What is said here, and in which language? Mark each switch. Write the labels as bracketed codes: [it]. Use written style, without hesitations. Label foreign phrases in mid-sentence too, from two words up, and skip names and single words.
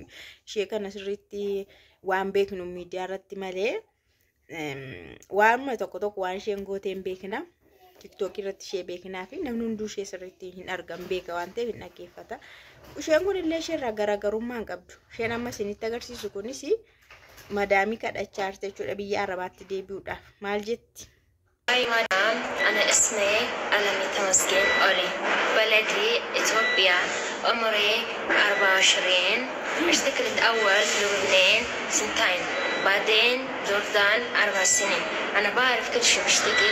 [om] Ishee kana sirriitti waan beeknu miidiyaa irratti malee waan tokko waan isheen gooteen beekna. TikTok irratti ishee beeknaa fi namni hunduu ishee sirriitti hin argan beeka waan ta'eef hin dhaggeeffata. Isheen kun illee isheerraa garaagarummaa hin qabdu. Isheen amma isinitti agarsiisu kunis madaamii kadhachaa jirti jechuudha biyya Arabaatti deebi'uudhaaf. Maal jetti? [ar] هاي مدام أنا اسمي ألمي تمسكين أولي بلدي إثيوبيا عمري 24 اشتكلت أول لبنان 2 بعدين جوردان 4 سنين أنا بعرف كل شيء بشتكل.